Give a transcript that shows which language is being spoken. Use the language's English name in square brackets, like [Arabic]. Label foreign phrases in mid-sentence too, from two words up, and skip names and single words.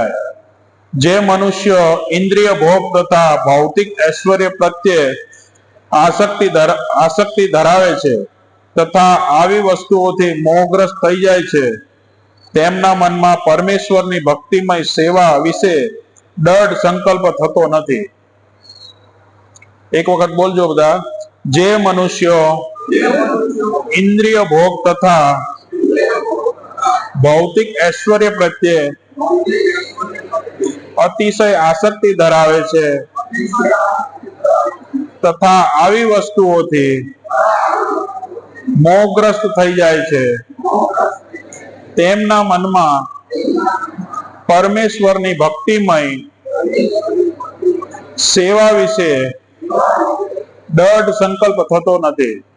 [Gujarati] જે મનુષ્ય ઇન્દ્રિય ભોગ તથા ભૌતિક ઐશ્વર્ય પ્રત્યે આસક્તિ ધરાવે છે તથા આવી વસ્તુઓથી મોહગ્રસ્ત થઈ જાય છે, તેમના મનમાં પરમેશ્વરની ભક્તિમય સેવા વિશે દૃઢ સંકલ્પ થતો નથી। એક વખત બોલજો બધા। જે મનુષ્ય ઇન્દ્રિય ભોગ તથા ભૌતિક ઐશ્વર્ય પ્રત્યે અતિશય આસક્તિ ધરાવે છે તથા આવી વસ્તુઓથી મોહગ્રસ્ત થઈ જાય છે, તેમના મનમાં પરમેશ્વરની ભક્તિમય સેવા વિશે દૃઢ સંકલ્પ થતો નથી।